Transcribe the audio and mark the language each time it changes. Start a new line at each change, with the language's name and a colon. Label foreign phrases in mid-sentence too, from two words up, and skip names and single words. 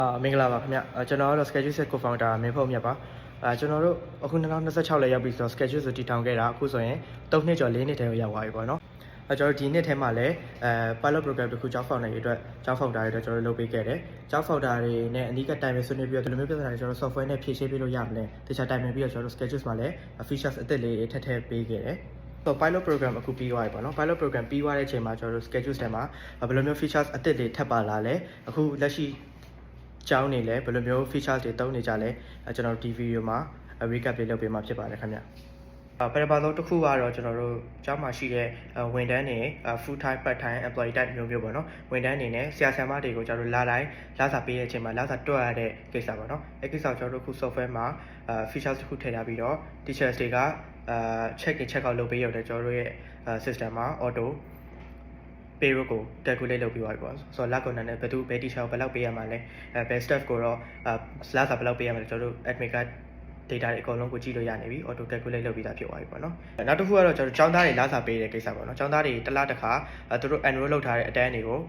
Burmese: မင်္ဂလာပါခင်ဗျကျွန်တော်ကတော့
English: schedule set co-founder
Burmese: မင်းဖုံးမြတ်ပါကျွန်တော်တို့အခု2026လည်းရောက်ပြီဆိုတော့ schedule ဆိုတည်ထောင်ခဲ့တာအခုဆိုရင်3နှစ်ကျော်4နှစ်တည်းရောက်သွားပြီပေါ့နော်ကျွန်တော်ဒီနှစ်ထဲမှာလည်း
English: pilot program
Burmese: တစ်ခုကျောင်း founder တွေအတွက်ကျောင်း founder တွေအတွက်ကျွန်တော်လုပ်ပေးခဲ့တယ်ကျော င်း founder တွေနဲ့အနီးကပ်တိုင်ပင်ဆွေးနွေးပြီးတော့ဒီလိုမျိုးပြဿနာတွေကျွန်တော် software နဲ့ဖြေရှင်းပေးလို့ရမလဲတခြားတိုင်ပင်ပြီးတော့ကျွန်တော်တို့ schedules မှာလည်း features အသစ်လေးတွေထပ်ထည့်ပေးခဲ့တယ်ဆို
English: pilot program
Burmese: အခု ပြီးသွားပြီပေါ့နော်
English: pilot program
Burmese: ပြီးသွားတဲ့အချိန်မှာကျွန်တော်တို့ schedules ထဲမှာဘယ်လိုမျိုး features အသစ်တွေထပ်ပါလာလဲအခုလက်ရှိကျောင်းနေလဲ ဘယ်လိုမျိုး features တွေသုံးနေကြလဲကျွန်တော်တို့ဒီ video မှာ recap လေးလုပ်ပေးမှာဖြစ်ပါတယ်ခင်ဗျပထမဆုံးတစ်ခုကတော့ကျွန်တော်တို့ကျောင်းမှာရှိတဲ့ဝန်ထမ်းတွေ
English: full time part time employee type
Burmese: မျိုးပေါ့နော်ဝန်ထမ်းတွေနဲ့ဆရာဆရာမတွေကိုကျွန်တော်တို့လာတိုင်းလစာပေးတဲ့အချိန်မှာလစာတွက်ရတဲ့ကိစ္စပေါ့နော်အဲ့ကိစ္စကိုကျွန်တော်တို့ခု software မှာfeatures တစ်ခုထည့်ထားပြီးတော့ teachers တွေက
English: check in check out
Burmese: လုပ်ပေးရတယ်ကျွန်တော်တို့ရဲ့ system မှာ auto payroll ကို calculate လုပ်ပြီးသွားပြီပေါ့ဆိုတော့လကုန်နဲ့ဘယ်သူဘယ် teacher ကိုဘယ်လောက်ပေးရမှာလဲဘယ် staff ကိုတော့လစာဘယ်လောက်ပေးရမှာလဲကျွန်တော်တို့ admin က data တွေအကုန်လုံးကိုကြည့်လို့ရနေပြီ
English: auto calculate
Burmese: လုပ်ပြီးသားဖြစ်သွားပြီပေါ့နော်နောက်တစ်ခုကတော့ကျွန်တော်ကျောင်းသားတွေလစာပေးတဲ့ကိစ္စပေါ့နော်ကျောင်းသားတွေတစ်လတစ်ခါသူတို့ enroll လုပ်ထားတဲ့အတန်းတွေကို